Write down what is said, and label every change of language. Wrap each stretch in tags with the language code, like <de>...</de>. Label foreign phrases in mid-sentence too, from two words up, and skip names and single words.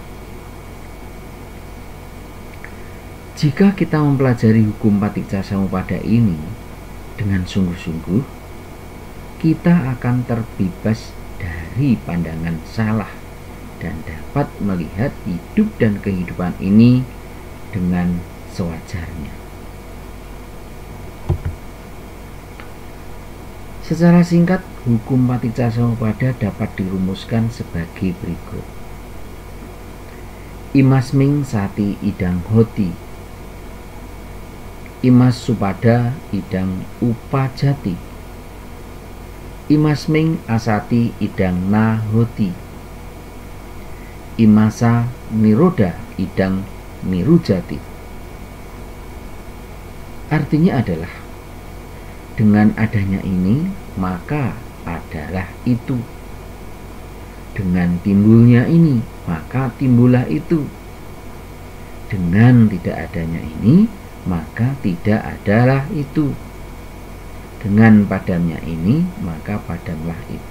<id>Jika kita mempelajari hukum</id> <pi>paticca samuppada</pi> <id>ini dengan sungguh-sungguh, kita akan terbebas dari pandangan salah dan dapat melihat hidup dan kehidupan ini dengan sewajarnya. Secara singkat, hukum</id> <pi>paticca samuppada</pi> <id>dapat dirumuskan sebagai berikut.</id> <pi>Imasming sati idang hoti, imas supada idang upajati, imasming asati idang nahoti, imasa niroda idang nirujati.</pi> <id>Artinya adalah dengan adanya ini maka adalah itu, dengan timbulnya ini maka timbullah itu, dengan tidak adanya ini maka tidak adalah itu, dengan padamnya ini maka padamlah itu.</id>